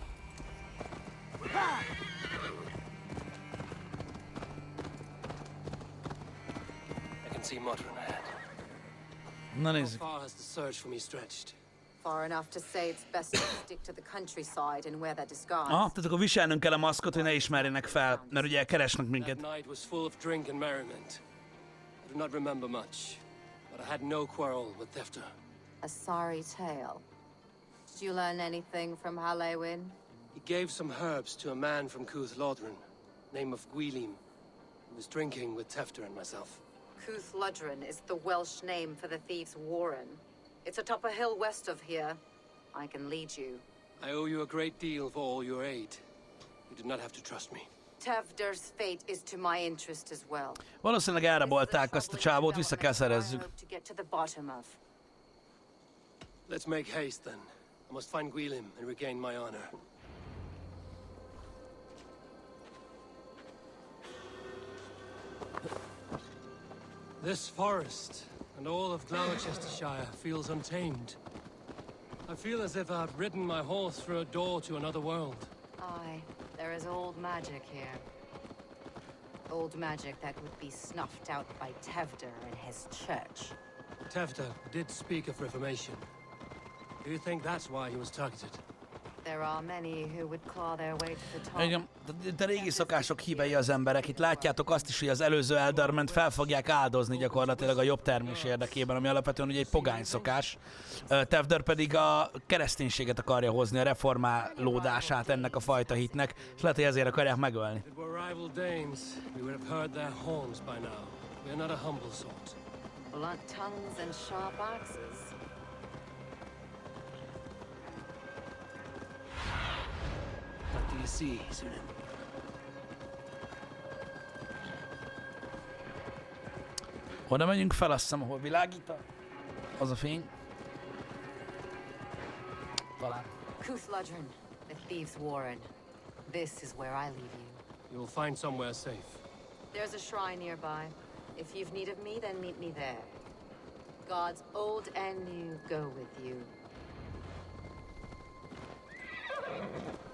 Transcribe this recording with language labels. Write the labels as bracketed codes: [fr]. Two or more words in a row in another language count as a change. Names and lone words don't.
[en] I can see Modron ahead. [hu] Na [en] How [hu] nézzük. [en] far has the search for me stretched? Far enough to say it's best to stick to the countryside and wear that disguise. [hu] Aha, tehát akkor viselnünk kell a maszkot, hogy ne ismerjenek fel, mert ugye keresnek [en] That [hu] minket. [en] night was full of drink and merriment. I do not remember much, but I had no quarrel with Thefter. A sorry tale. Did you learn anything from Halewin? He gave some herbs to a man from Cooth-Lodrin, name of Gwylim. He was drinking with Tefter and myself. Cooth-Lodrin is the Welsh name for the thieves' warren. It's atop a hill west of here. I can lead you. I owe you a great deal for all your aid. You did not have to trust me. Tevder's fate is to my interest as well. [hu] Valószínűleg elrabolták azt a csávót, vissza kell szerezzük. [en] To get to the bottom of. Let's make haste then. I must find Gwylim and regain my honor. This forest and all of Gloucestershire feels untamed. I feel as if I've ridden my horse through a door to another world. Aye, there is old magic here. Old magic that would be snuffed out by Tevder and his church. Tefter did speak of reformation. Do you think that's why he was targeted? There are many who would claw their way to the top. [hu] Igen, de régi szokások hívei az emberek. Itt látjátok azt is, hogy az előző Elderment fel fogják áldozni gyakorlatilag a jobb termés érdekében, ami alapvetően ugye egy pogány szokás. Tevder pedig a kereszténységet akarja hozni, a reformálódását ennek a fajta hitnek, és lehet, hogy ezért akarják megölni. [en] If it were rival Danes, we would have heard their horns by now. We are not a humble sort. Blunt tongues and sharp axes. What do you see, Sunan? [hu] Oda megyünk fel, azt hiszem, ahol világít az a fény. Talán. [en] Cooth-Lodrin, the thieves' warren. This is where I leave you. You will find somewhere safe. There's a shrine nearby. If you've need of me, then meet me there. Gods old and new go with you.